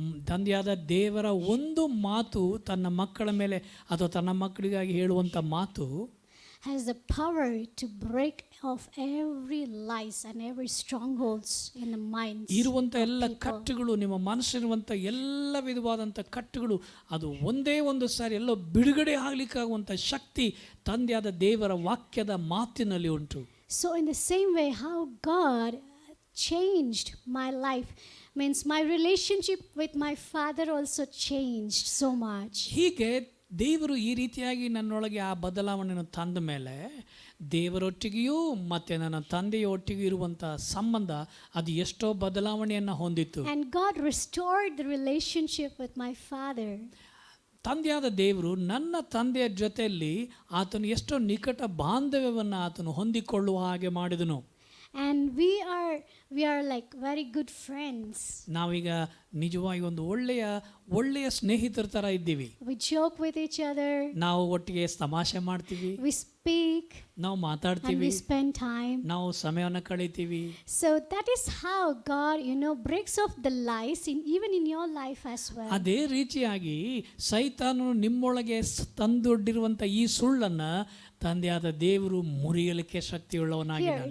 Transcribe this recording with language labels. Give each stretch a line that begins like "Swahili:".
Kannada: ತಂದೆಯಾದ ದೇವರ ಒಂದು ಮಾತು ತನ್ನ ಮಕ್ಕಳ ಮೇಲೆ ಅಥವಾ ತನ್ನ ಮಕ್ಕಳಿಗಾಗಿ ಹೇಳುವಂಥ ಮಾತು
English: has the power to break off every lies and every strongholds in the minds.
Kannada: ಇರುವಂಥ ಎಲ್ಲ ಕಟ್ಟುಗಳು, ನಿಮ್ಮ ಮನಸ್ಸಿರುವಂಥ ಎಲ್ಲ ವಿಧವಾದಂಥ ಕಟ್ಟುಗಳು ಅದು ಒಂದೇ ಒಂದು ಸಾರಿ ಎಲ್ಲ ಬಿಡುಗಡೆ ಆಗಲಿಕ್ಕಾಗುವಂಥ ಶಕ್ತಿ ತಂದೆಯಾದ ದೇವರ ವಾಕ್ಯದ ಮಾತಿನಲ್ಲಿ ಉಂಟು.
English: So in the same way how God changed my life. Means my relationship with my father also changed so much.
Kannada: ಹೀಗೆ ದೇವರು ಈ ರೀತಿಯಾಗಿ ನನ್ನೊಳಗೆ ಆ ಬದಲಾವಣೆಯನ್ನು ತಂದ ಮೇಲೆ ದೇವರೊಟ್ಟಿಗೆಯೂ ಮತ್ತು ನನ್ನ ತಂದೆಯೊಟ್ಟಿಗೂ ಇರುವಂಥ ಸಂಬಂಧ ಅದು ಎಷ್ಟೋ ಬದಲಾವಣೆಯನ್ನು ಹೊಂದಿತ್ತು.
English: And God restored the relationship with my father.
Kannada: ತಂದೆಯಾದ ದೇವರು ನನ್ನ ತಂದೆಯ ಜೊತೆಯಲ್ಲಿ ಆತನು ಎಷ್ಟೋ ನಿಕಟ ಬಾಂಧವ್ಯವನ್ನು ಆತನು ಹೊಂದಿಕೊಳ್ಳುವ ಹಾಗೆ ಮಾಡಿದನು.
English: And we are like very good friends.
Kannada: ನಾವೀಗ ನಿಜವಾಗಿ ಒಂದು ಒಳ್ಳೆಯ ಸ್ನೇಹಿತರ ಥರ ಇದ್ದೀವಿ.
English: We joke with each other.
Kannada: ನಾವು ಒಟ್ಟಿಗೆ ತಮಾಷೆ ಮಾಡ್ತೀವಿ.
English: We speak.
Kannada: ನಾವು
English: And
Kannada: ಮಾತಾಡ್ತೀವಿ.
English: we spend time.
Kannada: ನಾವು ಸಮಯವನ್ನು ಕಳೀತೀವಿ.
English: So that is how God, breaks off the lies even in your life as well.
Kannada: ಅದೇ ರೀತಿಯಾಗಿ ಸೈತಾನನು ನಿಮ್ಮೊಳಗೆ ತಂದೊಡ್ಡಿರುವಂಥ ಈ ಸುಳ್ಳನ್ನು ತಂದೆಯಾದ ದೇವರು ಮುರಿಯಲಿಕ್ಕೆ ಶಕ್ತಿಯುಳ್ಳವನಾಗಿದ್ದಾನೆ.